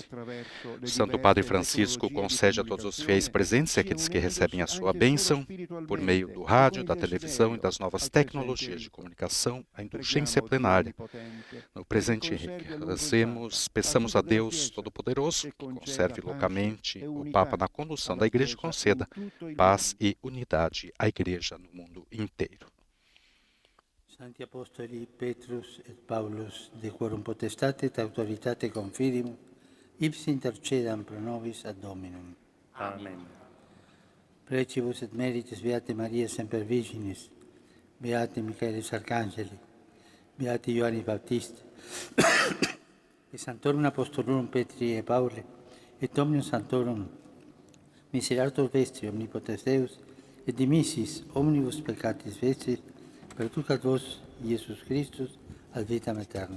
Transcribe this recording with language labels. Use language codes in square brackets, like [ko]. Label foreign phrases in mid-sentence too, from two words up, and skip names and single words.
[pt] O Santo Padre Francisco concede a todos os fiéis presentes e aqueles que recebem a sua bênção, por meio do rádio, da televisão e das novas tecnologias de comunicação, a indulgência plenária. No presente, peçamos a Deus Todo-Poderoso, que conserve loucamente o Papa na condução da Igreja e conceda paz e unidade à Igreja no mundo inteiro. [la] Santi Apostoli Petrus et Paulus, de quorum potestate et autoritate confidimum, ipsi intercedam pro nobis ad Dominum. Amen. Precibus et merites Beate Maria Semper Virginis, Beate Michaelis Arcangeli, Beate Ioannis Baptiste, et Sanctorum Apostolorum Petri et Pauli, et Omnium Sanctorum Miserator Vestri Omnipotens Deus, et dimissis omnibus peccatis vestris, perducat vos, Iesus Christus, ad vitam aeternam.